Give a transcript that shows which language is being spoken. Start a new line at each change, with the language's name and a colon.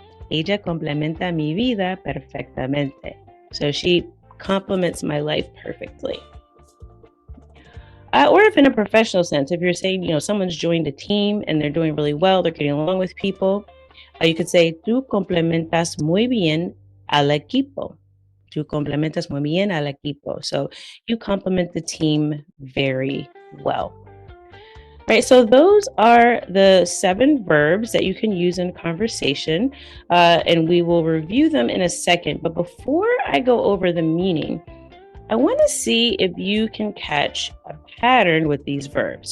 Spanish: Ella complementa mi vida perfectamente.
English: So she complements my life perfectly. Or if in a professional sense, if you're saying, someone's joined a team and they're doing really well, they're getting along with people, you could say,
Spanish: tú complementas muy bien al equipo. Tú complementas muy bien al equipo.
English: So you complement the team very well. Right, so those are the 7 verbs that you can use in conversation, and we will review them in a second. But before I go over the meaning, I want to see if you can catch a pattern with these verbs.